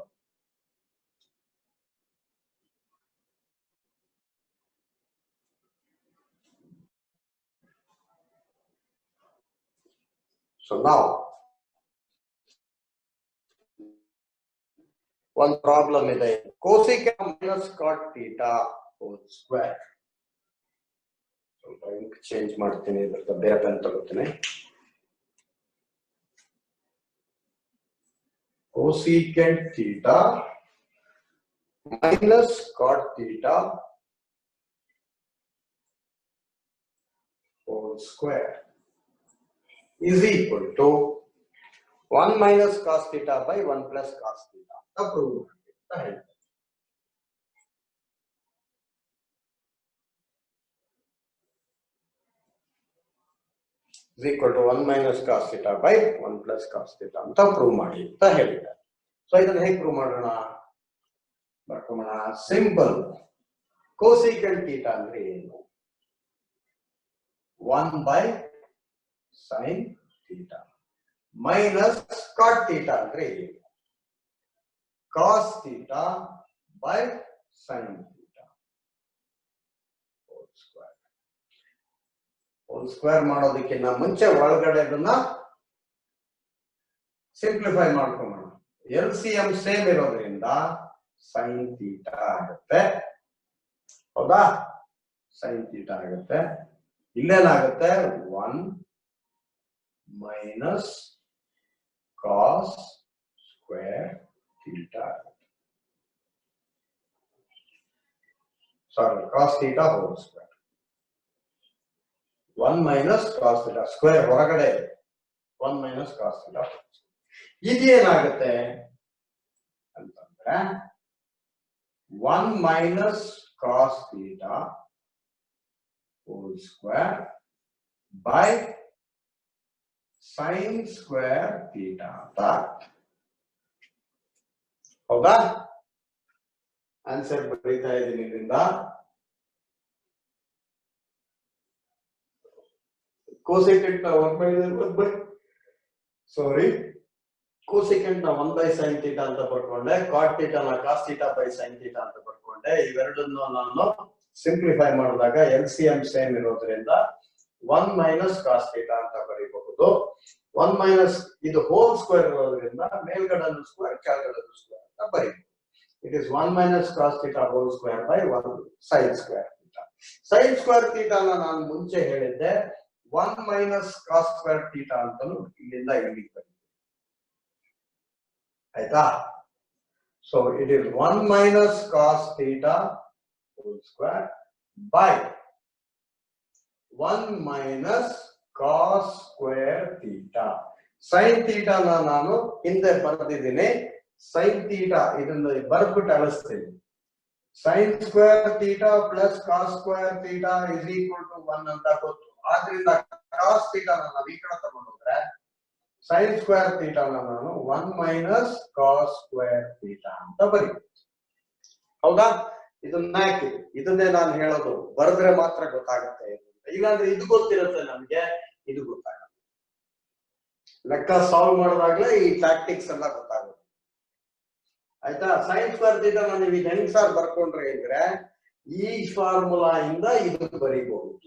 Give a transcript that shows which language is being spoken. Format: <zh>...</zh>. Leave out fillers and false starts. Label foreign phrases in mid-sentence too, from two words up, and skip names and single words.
<en>So now one problem ಇದೆ, cosecant minus cot theta whole square.</en> <kn>ಸ್ವಲ್ಪ ಇಂಕ್ ಚೇಂಜ್ ಮಾಡ್ತೀನಿ, ಇದಕ್ಕೆ ಬೇರೆ ಪೆನ್ ತಗೋತೀನಿ.</kn> <en>Cosecant theta minus cot theta whole square is equal to 1 minus cos theta by 1 plus cos theta. Prove is equal to 1 minus cos theta by 1 plus cos theta</en> <kn>ಅಂತ ಪ್ರೂವ್ ಮಾಡಿ ಅಂತ ಹೇಳಿದ್ದಾರೆ. ಸೊ ಇದನ್ನ ಹೇಗೆ ಪ್ರೂವ್ ಮಾಡೋಣ? ಬರ್ಕೋಣ. ಸಿಂಪಲ್.</kn> <en>cosecant theta</en> <kn>ಅಂದ್ರೆ ಏನು?</kn> <en>1 by sin theta minus cot theta</en> <kn>ಅಂದ್ರೆ ಏನು?</kn> <en>cos theta by sin theta whole square</en> <kn>ಮಾಡೋದಕ್ಕಿಂತ ಮುಂಚೆ ಒಳಗಡೆ ಅದನ್ನ ಸಿಂಪ್ಲಿಫೈ ಮಾಡ್ಕೊಳ್ಳೋಣ. LCM ಸೇಮ್ ಇರೋದ್ರಿಂದ</kn> <en>sin theta</en> <kn>ಆಗುತ್ತೆ. ಹೌದಾ?</kn> <en>sin theta</en> <kn>ಆಗುತ್ತೆ.</kn> <en>ಇಲ್ಲೇನಾಗುತ್ತೆ? 1 minus cos square theta. Sorry, cos theta whole square. 1 minus cos theta square ಹೊರಗಡೆ 1 minus cos theta.</en> <kn>ಇದೇನಾಗುತ್ತೆ ಅಂತಂದ್ರೆ</kn> <en>1 minus cos theta whole square by sin square theta.</en> <kn>ಹೌದಾ? ಆನ್ಸರ್ ಬರೀತಾ ಇದ್ದೀನಿ ಇದರಿಂದ.</kn> <en>cosecant ನ 1 ಸಾರಿ cosecant ನ 1 by sin theta</en> <kn>ಅಂತ ಬರ್ಕೊಂಡೆ,</kn> <en>cot theta ನ cos theta by sin theta</en> <kn>ಅಂತ ಬರ್ಕೊಂಡೆ. ಇವೆರಡನ್ನು ನಾನು ಸಿಂಪ್ಲಿಫೈ ಮಾಡಿದಾಗ LCM ಸೇಮ್ ಇರೋದ್ರಿಂದ</kn> <en>1 minus cos theta</en> <kn>ಅಂತ ಬರೀಬಹುದು. 1 minus ಇದು ಹೋಲ್ ಸ್ಕ್ವೇರ್ ಇರೋದ್ರಿಂದ ಮೇಲ್ಗಡೆನು ಸ್ಕ್ವೇರ್ ಕೆಳಗಡೆನು ಸ್ಕ್ವೇರ್ ಅಂತ ಬರೀಬಹುದು.</kn> <en>It is 1 minus cos theta whole square by 1 sin square theta. Sin square theta</en> <kn>ನಾನು ಮುಂಚೆ ಹೇಳಿದ್ದೆ</kn> <en>1 minus cos square theta</en> <kn>ಅಂತಲೂ ಇಲ್ಲಿಂದ ಇಲ್ಲಿಗೆ ಬರುತ್ತೆ. ಆಯ್ತಾ?</kn> <en>So it is 1 minus cos theta whole square by 1 minus cos square theta. Sin theta</en> <kn>ನಾನು ಹಿಂದೆ ಬರೆದಿದ್ದೀನಿ.</kn> <en>sin theta</en> <kn>ಇದನ್ನ ಬರ್ಬಿಟ್ಟು ಅಳಿಸ್ತೀನಿ.</kn> <en>sin square theta plus cos square theta is equal to 1</en> <kn>ಅಂತ ಗೊತ್ತು.</kn> <en>ಆದ್ರಿಂದ cos theta</en> <kn>ನಾವು ಈ ಕಡೆ ತಗೊಂಡ್ರೆ</kn> <en>sin square theta ನಾನು 1 minus cos square theta</en> <kn>ಅಂತ ಬರೀತೀನಿ. ಹೌದಾ? ಇದನ್ನ ಹಾಕಿ ಇದನ್ನೇ ನಾನು ಹೇಳೋದು, ಬರೆದ್ರೆ ಮಾತ್ರ ಗೊತ್ತಾಗುತ್ತೆ. ಇಲ್ಲಾಂದ್ರೆ ಇದು ಗೊತ್ತಿರುತ್ತೆ ನಮ್ಗೆ, ಇದು ಗೊತ್ತಾಗಲ್ಲ. ಲೆಕ್ಕ ಸಾಲ್ವ್ ಮಾಡಿದಾಗ್ಲೇ ಈ ಟ್ಯಾಕ್ಟಿಕ್ಸ್ ಎಲ್ಲ ಗೊತ್ತಾಗುತ್ತೆ. ಆಯ್ತಾ?</kn> <en>sin square theta</en> <kn>ನೀವು ಈಗ ಹೆಂಗ್ ಸಾರ್ ಬರ್ಕೊಂಡ್ರೆ ಅಂದ್ರೆ ಈ ಫಾರ್ಮುಲಾ ಇಂದ ಇದು ಬರೀಬಹುದು.</kn>